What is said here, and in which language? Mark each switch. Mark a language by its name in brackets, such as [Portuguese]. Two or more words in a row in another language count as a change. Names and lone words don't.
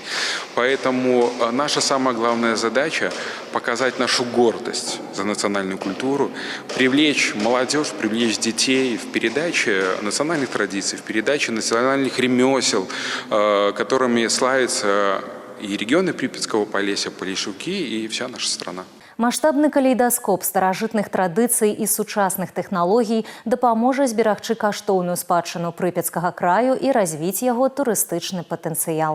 [Russian] Поэтому наша самая главная задача – показать нашу гордость за национальную культуру, привлечь молодежь, привлечь детей в передаче национальных традиций, в передаче национальных ремесел, которыми славится и регионы Припятского Полесья, Полешуки, и вся наша страна. [Belarusian] Маштабны калейдаскоп старажытных традыцый і сучасных тэхналогій дапаможа зберагчы каштоўную спадчыну Прыпяцкага краю і развіць яго турыстычны патэнцыял.